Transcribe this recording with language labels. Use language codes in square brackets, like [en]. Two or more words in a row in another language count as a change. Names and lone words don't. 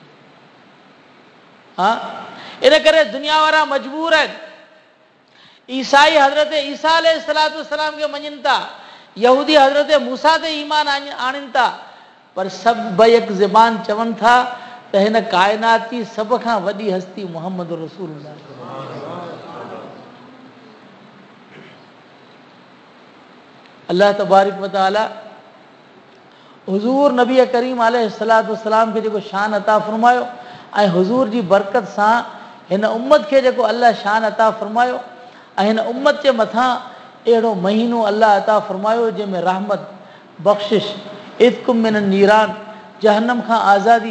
[sd] हा, इन करे दुनिया वारा मजबूर आहिनि। ईसाई हज़रत ईसा [ar] عليه الصلاة والسلام [sd] खे मञनि था, यहूदी हज़रत मूसा ते ईमान आणनि था, पर सभु बैक ज़बान चवनि था त हिन काइनात जी सभ खां वॾी हस्ती मुहम्मद रसूलुल्लाह। अल्लाह तबारक व तआला हुज़ूर नबी करीम [ar] عليه الصلاة والسلام [sd] खे जेको शान अता फरमायो, ऐं हुज़ूर जी बरकत सां हिन उम्मत खे जेको अल्लाह शान अता फरमायो, ऐं हिन उम्मत जे मथां अहिड़ो महीनो अल्लाह अता फरमायो जंहिंमें रहमत, बख़्शिश, [ar] عتقكم من النيران, [sd] जहन्नम खां आज़ादी।